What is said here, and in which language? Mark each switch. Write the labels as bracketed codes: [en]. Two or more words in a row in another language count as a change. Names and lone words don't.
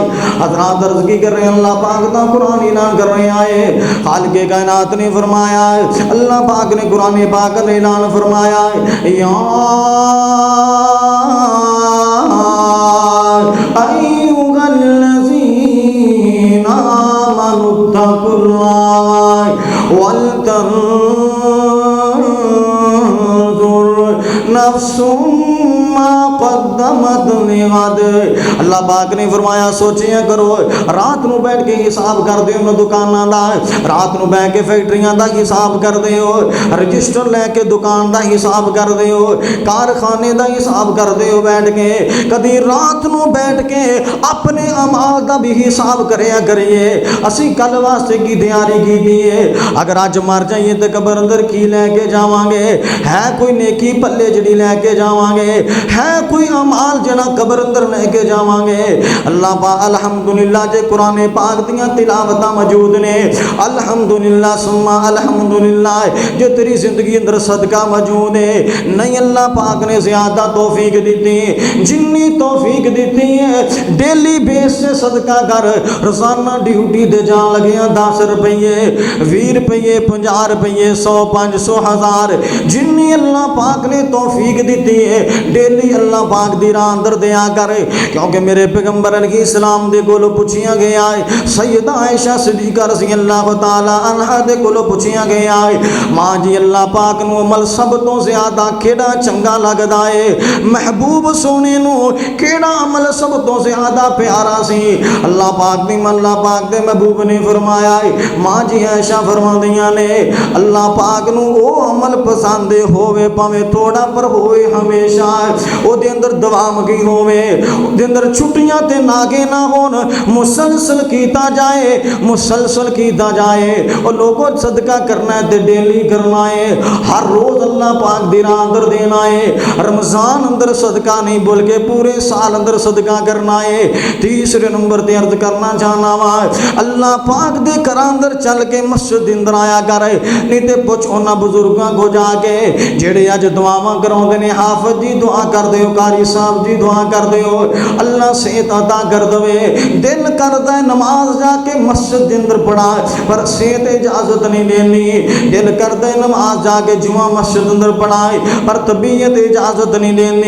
[pa] حضرات عرض کی کر رہے ہیں اللہ پاک دا قرآن اعلان کر رہے آئے. [ur] خالق کائنات نے فرمایا ہے اللہ پاک نے قرآن پاک نے اعلان فرمایا ہے [ar] یا ایھا الذین آمنوا اتقوا اللہ ولتنظر نفس ما قدمت لغد. [pa] اللہ پاک نے فرمایا سوچیاں کرو رات نو بیٹھ کے حساب کر دے ہو دکاناں دا, رات نو بیٹھ کے فیکٹریاں دا حساب کر دے ہو, رجسٹر لے کے دکان دا حساب کر دے ہو, کارخانے دا حساب کر دے ہو بیٹھ کے. کدی رات نو بیٹھ کے اپنے اعمال دا بھی حساب کریا کریے اسی کل واسطے کی تیاری کی دیئے. اگر آج مر جائیے تو قبر اندر کی لے کے جاواں گے؟ ہے کوئی نیکی پلے جڑی لے کے جاواں گے؟ ہے کوئی اعمال جنا قبر اندر لے کے جاواں گے؟ اللہ پاک الحمدللہ جے قرآن پاک دیاں تلاوتاں موجود نے [ar] الحمدللہ ثم الحمدللہ [pa] جو تیری زندگی اندر صدقہ موجود ہے. نہیں اللہ پاک نے زیادہ توفیق دیتی جنی توفیق دیتی ہے [en] daily basis [pa] سے صدقہ کر. روزانہ ڈیوٹی دے جان لگیاں 10 روپیے 20 روپیے 50 روپیے 100 500 1000 جنی اللہ پاک نے توفیق دیتی ہے ڈیلی اللہ پاک دی راہ اندر دیا کرے. کیونکہ میرے پیغمبر علیہ السلام دے کولو پوچھیاں گیا ہے سیدہ عائشہ صدیقہ [ar] رضی اللہ تعالی عنہا [pa] دے کولو پوچھیاں گیا ہے ماں جی اللہ پاک نو عمل سب تو زیادہ کیڑا چنگا لگدا ہے؟ محبوب سونے نو کیڑا عمل سب تو زیادہ پیارا سی؟ اللہ پاک نے اللہ پاک دے محبوب نے فرمایا ہے ماں جی عائشہ فرماندیاں نے اللہ پاک نو او عمل پسند ہووے پاویں تھوڑا پر ہوئے ہمیشہ او دے اندر دوام کی ہووے او دے اندر چھٹیاں تے ناگے نہ ہون مسلسل کیتا جائے مسلسل کیتا جائے. اور لوگوں صدقہ کرنا ہے تے ڈیلی کرنا ہے ہر روز اللہ پاک دی راہ اندر دینا ہے. رمضان اندر صدقہ نہیں بلکہ پورے سال اندر صدقہ کرنا ہے. تیسرے نمبر تے عرض کرنا چاہنا وا اللہ پاک دے گھر اندر چل کے مسجد اندر آیا کرے. نہیں تے پوچھ انہاں بزرگاں کو جا کے جڑے اج دعاواں کراوندے نے حافظ جی دعا کر دیو قاری صاحب جی دعا کر دیو اللہ صحت عطا کر دے. دل کردا ہے نماز جا کے مسجد دے اندر پڑھا پر صحت اجازت نہیں دینی. دل کردا ہے نماز جا کے جمعہ مسجد اندر پڑھائے پر طبیعت اجازت نہیں دینی.